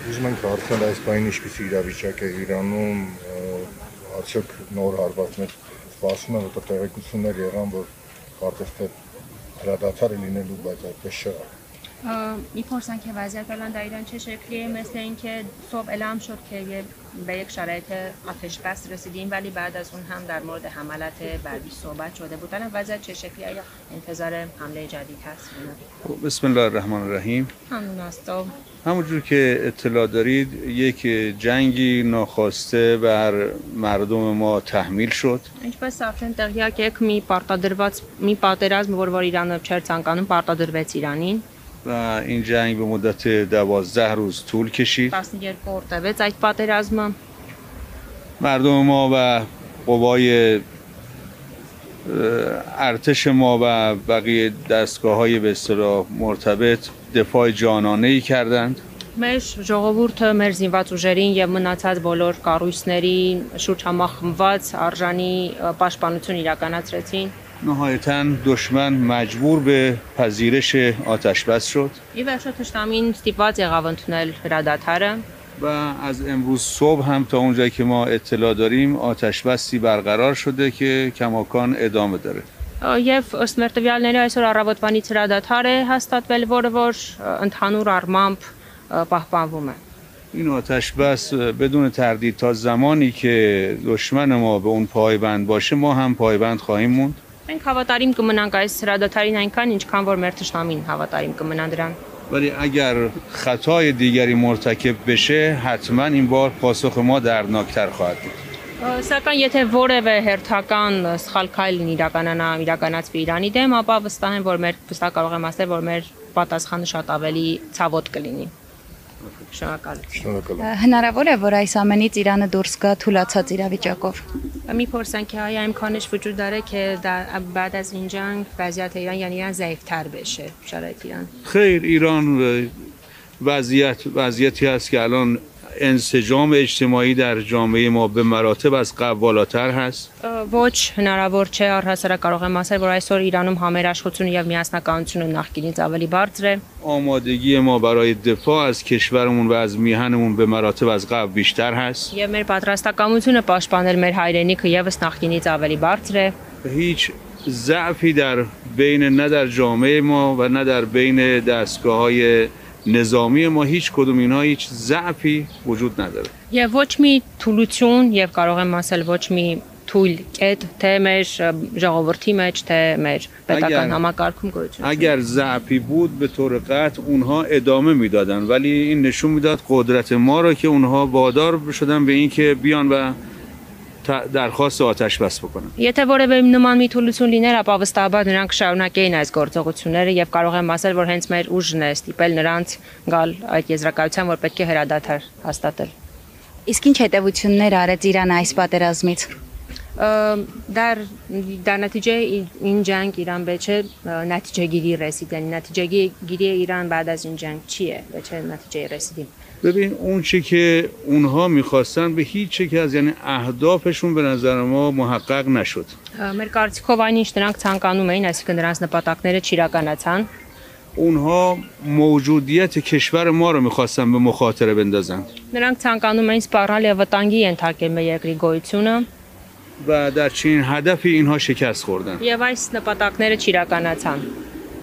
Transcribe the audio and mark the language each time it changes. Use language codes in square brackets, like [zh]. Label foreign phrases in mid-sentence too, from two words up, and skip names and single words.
[hy] Ուզում ենք հարցնել այս բանի ինչպիսի իրավիճակ է Իրանում, արդյոք նոր հարվածներ սպասում են, որտեղ տեղեկություններ եղան, որ կարծես թե հրադադար է լինելու, բայց այդպես չեղավ։ [fa] میپرسن که وضعیت الان در ایران چه شکلیه؟ مثل اینکه صبح اعلام شد که به یک شرایط آتش بس رسیدیم، ولی بعد از اون هم در مورد حملات بعدی صحبت شده بود. الان وضعیت چه شکلیه؟ یا انتظار حمله جدید هست؟ [ar] بسم الله الرحمن الرحیم. [fa] همونجور که اطلاع دارید یک جنگی ناخواسته بر مردم ما تحمیل شد. [hy] Ինչպես արդեն տեղյակ եք, մի պատերազմ, որ Իրանը չէր ցանկանում, պարտադրվեց Իրանին. [fa] و این جنگ به مدت 12 روز طول کشید. [hy] 12 օր տևեց այդ պատերազմը. [fa] مردم ما و قوای ارتش ما و بقیه دستگاه‌های به اصطلاح مرتبط دفاع جانانه‌ای کردند. [hy] Մեր ժողովուրդը, մեր զինված ուժերին եւ մնացած բոլոր կառույցներին շուրջ համախմբված արժանի պաշտպանություն իրականացրեցին. [fa] نهایتاً دشمن مجبور به پذیرش آتش بس شد. [hy] Ի վերջո թշնամին ստիպված եղավ ընդունել հրադադարը. [fa] و از امروز صبح هم تا اونجایی که ما اطلاع داریم آتش بسی برقرار شده که کماکان ادامه داره. [hy] Եվ ըստ մեր տվյալների այսօր առավոտվանից հրադադար է հաստատվել, որ ընդհանուր առմամբ պահպանվում է. [fa] این آتش بس بدون تردید تا زمانی که دشمن ما به اون پایبند باشه ما هم پایبند خواهیم موند. [hy] Մենք հավատարիմ կմնանք այս հրադադարին այնքան, ինչքան որ մեր թշնամին հավատարիմ կմնան դրան. [fa] ولی اگر خطای دیگری مرتکب بشه حتما این بار پاسخ ما دردناکتر خواهد بود. [hy] Սակայն եթե որևէ հերթական սխալ քայլ իրականացվի Իրանի դեմ, ապա վստահ եմ, որ կարող եմ ասել, որ մեր պատասխանը շատ ավելի ցավոտ կլինի. Շնորհակալ եմ։ Հնարավոր է, որ այս ամենից Իրանը դուրս գա թուլացած իրավիճակով։ [fa] میپرسن که آیا امکانش وجود داره که بعد از این جنگ وضعیت ایران یعنی ایران ضعیف‌تر بشه شرایط ایران؟ خیر ایران وضعیتی هست که الان انسجام اجتماعی در جامعه ما به مراتب از قبل بالاتر هست. [hy] Ոչ հնարավոր չէ առհասարակ կարող եմ ասել, որ այսօր Իրանում համերաշխությունը եւ միասնականությունը նախկինից ավելի բարձր է. [fa] آمادگی ما برای دفاع از کشورمون و از میهنمون به مراتب از قبل بیشتر هست. [hy] Եվ մեր պատրաստակամությունը պաշտպանել մեր հայրենիքը եւս նախկինից ավելի بարձر է. [fa] هیچ ضعفی در بین نه در جامعه ما و نه در بین دستگاه‌های نظامی ما هیچ کدوم اینها هیچ ضعفی وجود نداره. [hy] Եվ ոչ մի թուլություն եւ կարող եմ ասել ոչ մի թույլ կետ թե մեր ժողովրդի մեջ թե մեր պետական համակարգում գոյություն. [fa] اگر ضعفی بود به طور قطع اونها ادامه میدادن ولی این نشون میداد قدرت ما رو که اونها وادار شدن به این که بیان و درخواست آتش بس بکنن. [hy] Եթե որևէ նման մի թուլություն լիներ, ապա վստահաբար նրանք շարունակեին այս գործողությունները եւ կարող եմ ասել, որ հենց մեր ուժն է ստիպել նրանց գալ այդ եզրակացության, որ պետք է հրադադար հաստատել. Իսկ ինչ հետևություններ արեց Իրանը այս պատերազմից։ [fa] در نتیجه این جنگ ایران به چه نتیجه گیری رسید؟ یعنی نتیجه گیری ایران بعد از این جنگ چیه؟ به چه نتیجه رسیدیم؟ ببین اون چی که اونها میخواستن به هیچ یک از یعنی اهدافشون به نظر ما محقق نشد. [hy] Մեր կարծիքով այնինչ նրանք ցանկանում էին, այսինքն նրանց նպատակները չիրականացան. [fa] اونها موجودیت کشور ما رو میخواستن به مخاطره بندازن. [hy] Նրանք ցանկանում էին սպառնալ եւ վտանգի ենթարկել մեր երկրի գոյությունը. [fa] و در چنین هدفی اینها شکست خوردن. [hy] Եվ այս նպատակները չիրականացան.